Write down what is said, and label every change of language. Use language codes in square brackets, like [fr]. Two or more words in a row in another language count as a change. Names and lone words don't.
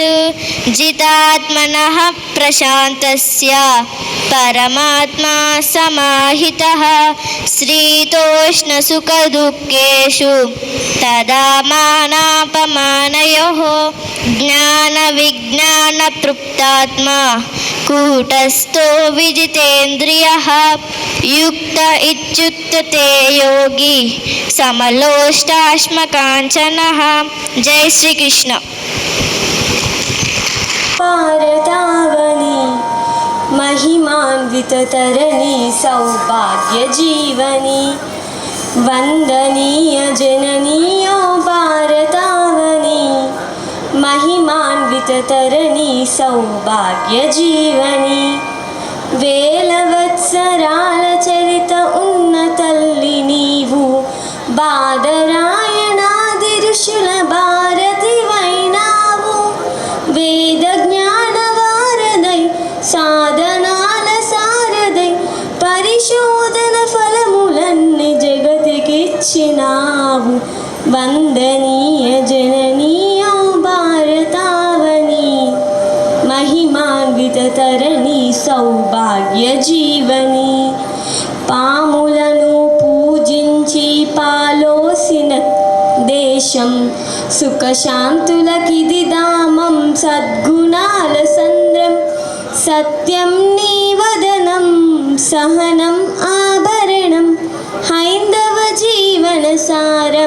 [sa] జితాత్మనః ప్రశాంతస్య పరమాత్మా సమాహితః శీతోష్ణ సుఖ దుఃఖేషు తదా మానాపమానయోః జ్ఞాన విజ్ఞాన తృప్తాత్మా కూటస్థో విజితేంద్రియః యుక్త ఇత్యుక్తతే యోగి సమలోష్టాశ్మకాంచనః. [te] జై శ్రీకృష్ణ. భారతావని మహిమాన్వితతరణీ సౌభాగ్యజీవనీ వందనీయ జననీయో భారతావనీ మహిమాన్వితతరణీ సౌభాగ్యజీవనీ వేలవత్సరాల చరిత ఉన్న తల్లి నీవు బాదరాయణాది ఋషుల భారతి వైనావు వేద జ్ఞాన వారదై సాధనాల సారదై పరిశోధన ఫలములన్నీ జగతికిచ్చినావు వందనీయ జననీయో భారతావని మహిమాన్వితతరణీ సౌభాగ్యజీవనీ పాములను పూజించి పాలోసిన దేశం సుఖశాంతులకిది దామం సద్గుణాల సంద్రం సత్యం నీ వదనం సహనం ఆభరణం హైందవ జీవన సారం